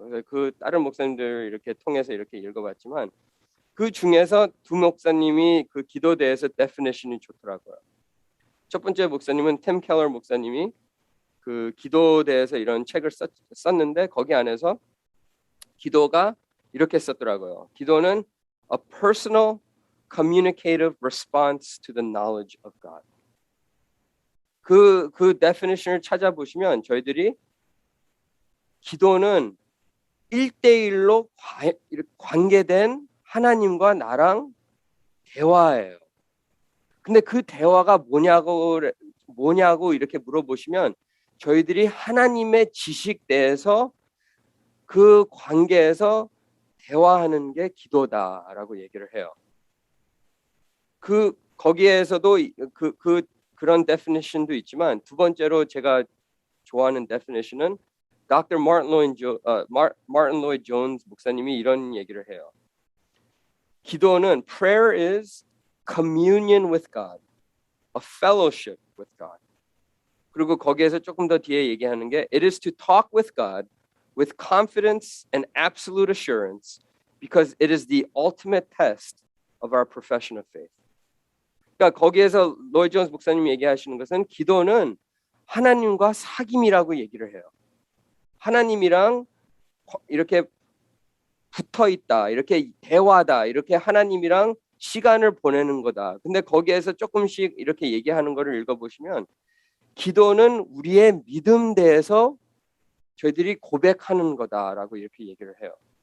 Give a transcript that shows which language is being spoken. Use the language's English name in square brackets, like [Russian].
[Korean] 그래서 그 다른 목사님들 이렇게 통해서 이렇게 읽어봤지만 그 중에서 두 목사님이 그 기도에 대해서 definition이 좋더라고요. 첫 번째 목사님은 템 켈러 목사님이 그 기도에 대해서 이런 책을 썼는데 거기 안에서 기도가 이렇게 썼더라고요. 기도는 [English] a personal communicative response to the knowledge of God. [Korean] 그 definition을 찾아보시면 저희들이 기도는 1대1로 관계된 하나님과 나랑 대화예요. 근데 그 대화가 뭐냐고 이렇게 물어보시면 저희들이 하나님의 지식 내에서 그 관계에서 대화하는 게 기도다라고 얘기를 해요. 거기에서도 그런 definition도 있지만 두 번째로 제가 좋아하는 definition은 Dr. Martin Lloyd Jones 목사님이 이런 얘기를 해요. 기도는 [English] prayer is communion with God, a fellowship with God. [Korean] 그리고 거기에서 조금 더 뒤에 얘기하는 게 [English] it is to talk with God with confidence and absolute assurance because it is the ultimate test of our profession of faith. [Korean] 그러니까 거기에서 로이 존스 목사님이 얘기하시는 것은 기도는 하나님과 사귐이라고 얘기를 해요. 하나님이랑 이렇게 붙어 있다, 이렇게 대화다, 이렇게 하나님이랑 시간을 보내는 거다. 근데 거기에서 조금씩 이렇게 얘기하는 거를 읽어보시면 기도는 우리의 믿음 대해서 저희들이 고백하는 거다라고 이렇게 얘기를 해요.